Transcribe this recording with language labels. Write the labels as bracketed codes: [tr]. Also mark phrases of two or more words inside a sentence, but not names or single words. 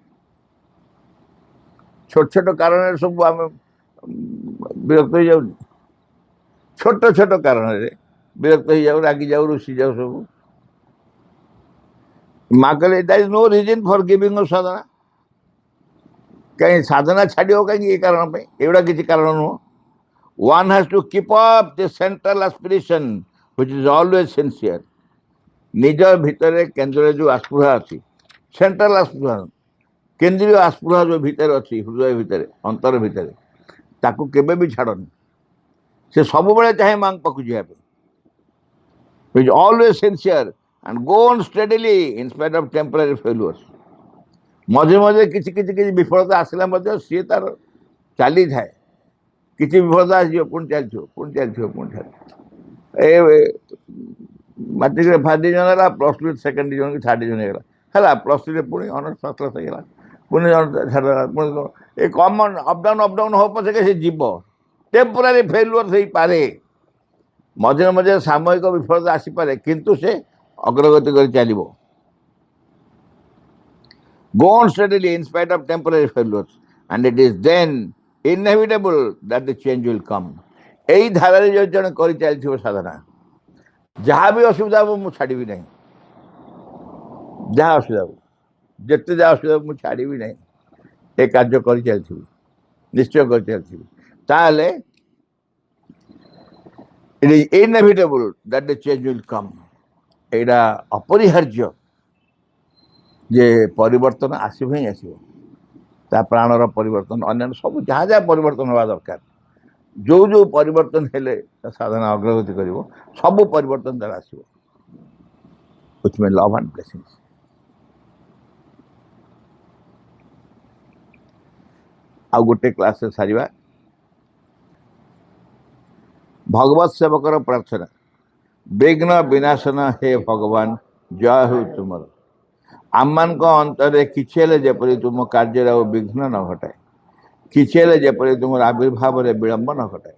[or] ଛୋଟ ଛୋଟ କାରଣରେ ସବୁ ଆମେ ବିରକ୍ତ ହେଇଯାଉଛୁ, ଛୋଟ ଛୋଟ କାରଣରେ ବିରକ୍ତ ହେଇଯାଉ, ରାଗିଯାଉ, ରୁଷି ଯାଉ ସବୁ। ମା କହିଲେ [en] that is no reason for giving up ସାଧନା। [or] କାହିଁ ସାଧନା ଛାଡ଼ିବ କାହିଁକି? ଏ କାରଣ ପାଇଁ, ଏଗୁଡ଼ା କିଛି କାରଣ ନୁହଁ। [en] One has to keep up the central aspiration which is always sincere. [or] ନିଜ ଭିତରେ କେନ୍ଦ୍ରରେ ଯେଉଁ ଆସ୍ପୃହା ଅଛି, ସେଣ୍ଟ୍ରାଲ ଆସ୍ପୃହା, କେନ୍ଦ୍ରୀୟ ଆସ୍ପୃହା ଯେଉଁ ଭିତରେ ଅଛି, ହୃଦୟ ଭିତରେ, ଅନ୍ତର ଭିତରେ, ତାକୁ କେବେ ବି ଛାଡ଼ନି। ସେ ସବୁବେଳେ ଚାହେଁ ମାଙ୍କ ପାଖକୁ ଯିବା ପାଇଁ। [en] which is always sincere and go on steadily in spite of temporary failures. [or] ମଝିରେ ମଝିରେ କିଛି କିଛି କିଛି ବିଫଳତା ଆସିଲା ମଧ୍ୟ ସିଏ ତାର ଚାଲିଥାଏ। କିଛି ବିଫଳତା ଆସିଯିବ, ପୁଣି ଚାଲିଥିବ, ପୁଣି ଚାଲିଥିବ, ପୁଣି ଚାଲିଥିବ। ଏ ମାଟ୍ରିକରେ [en] first division [or] ହେଲା, [en] plus two second division [or] କି [en] third division [or] ହେଇଗଲା, ହେଲା ପ୍ଲସ୍3ରେ ପୁଣି [en] honours first class [or] ହେଇଗଲା, ପୁଣି ଛାଡ଼ିଦେଲା, ପୁଣି ଏ [en] common up-down [or] ହବ ପଛକେ ସେ ଯିବ। [en] temporary failure [or] ହେଇପାରେ, ମଝିରେ ମଝିରେ ସାମୟିକ ବିଫଳତା ଆସିପାରେ, କିନ୍ତୁ ସେ ଅଗ୍ରଗତି କରି ଚାଲିବ। [en] Go on steadily in spite of temporary failures, and it is then inevitable that the change will come. [or] ଏଇ ଧାରାରେ ଯଦି ଜଣେ କରି ଚାଲିଥିବ ସାଧନା, ଯାହା ବି ଅସୁବିଧା ହେବ ମୁଁ ଛାଡ଼ିବି ନାହିଁ, ଯାହା ଅସୁବିଧା ହେବ, ଯେତେ ଯାହା ଅସୁବିଧା ହେବ ମୁଁ ଛାଡ଼ିବି ନାହିଁ, ଏ କାର୍ଯ୍ୟ କରି ଚାଲିଥିବି, ନିଶ୍ଚୟ କରି ଚାଲିଥିବି, ତାହେଲେ [en] it is inevitable that the change will come. [or] ଏଇଟା ଅପରିହାର୍ଯ୍ୟ ଯେ ପରିବର୍ତ୍ତନ ଆସିବ ହିଁ ଆସିବ। ତା ପ୍ରାଣର ପରିବର୍ତ୍ତନ, ଅନ୍ୟାନ୍ୟ ସବୁ ଯାହା ଯାହା ପରିବର୍ତ୍ତନ ହେବା ଦରକାର, ଯେଉଁ ଯେଉଁ ପରିବର୍ତ୍ତନ ହେଲେ ତା ସାଧନା ଅଗ୍ରଗତି କରିବ, ସବୁ ପରିବର୍ତ୍ତନ ତାର ଆସିବ। [en] which may love and blessings. [or] ଆଉ ଗୋଟେ କ୍ଲାସରେ ସାରିବା। ଭଗବତ ସେବକର ପ୍ରାର୍ଥନା। ବିଘ୍ନ ବିନାଶନ ହେ ଭଗବାନ, ଜୟ ହେଉ ତୁମର। ଆମମାନଙ୍କ ଅନ୍ତରରେ କିଛି ହେଲେ ଯେପରି ତୁମ କାର୍ଯ୍ୟରେ ଆଉ ବିଘ୍ନ ନ ଘଟାଏ, କିଛି ହେଲେ ଯେପରି ତୁମର ଆବିର୍ଭାବରେ ବିଳମ୍ବ ନ ଘଟାଏ।